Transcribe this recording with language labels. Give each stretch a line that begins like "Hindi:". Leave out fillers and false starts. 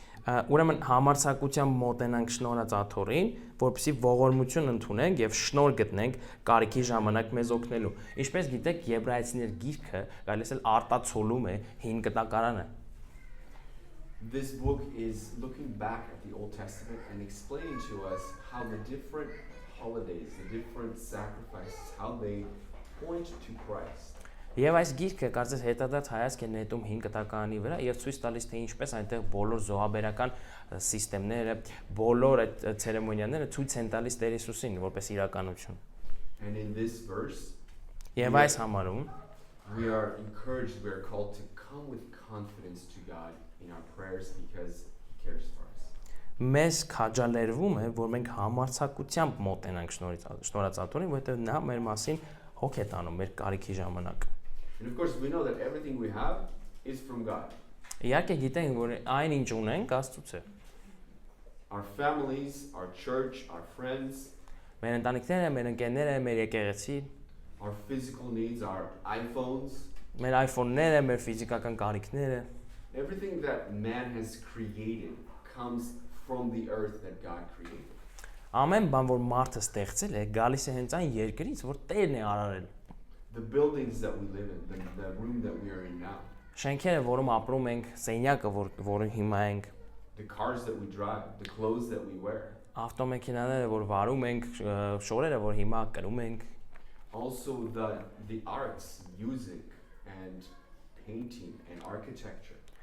Armenian: Ուրեմն համարձակությամբ մոտենանք շնորհած աթոռին, որպեսզի ողորմություն ընդունենք եւ շնորհ գտնենք կարիքի ժամանակ մեզ օգնելու։ Ինչպես գիտեք, Եբրայեցիներ գիրքը գալիս է արտացոլում է հին կտակարանը։
English: This book is looking back at the Old Testament and explaining to us how the different holidays, the different sacrifices, how they point to Christ.
Armenian: Եվ այս գիրքը կարծես հետադարձ հայացք է նետում հին կտակարանի վրա եւ ցույց տալիս թե ինչպես այնտեղ բոլոր զոհաբերական սիստեմները, բոլոր այդ ցերեմոնիաները ցույց են տալիս Տեր Հիսուսին որպես իրականություն։
English: And in this verse,
Armenian: Եվ այս համարում
English: we are encouraged, we are called to come with confidence to God in our prayers because he cares for us.
Armenian: մեզ քաջալերվում է, որ մենք համարձակությամբ մոտենանք շնորհած աթոռին, որովհետեւ նա մեր մասին հոգ է տանում մեր կարիքի ժամանակ։
English: And of course, we know that everything we have is from God.
Armenian: Իհարկե գիտենք, որ այն ինչ ունենք Աստծուց է։
English: Our families, our church, our friends,
Armenian: Մեր ընտանիքները, մեր ընկերները, մեր եկեղեցի,
English: our physical needs, our iPhones,
Armenian: մեր iPhone-ները, մեր ֆիզիկական կարիքները,
English: everything that man has created comes from the earth that God created.
Armenian: ամեն բան, որ մարդը ստեղծել է, գալիս է հենց այն երկրից, որ Տերն է արարել։
English: The buildings that we live in, the room that we are in now,
Armenian: Շենքերը, որում ապրում ենք, սենյակը, որը հիմա ենք,
English: the cars that we drive, the clothes that we wear,
Armenian: ավտոմեքենաները, որ վարում ենք, շորերը, որ հիմա կրում ենք,
English: also the arts, music and painting and architecture.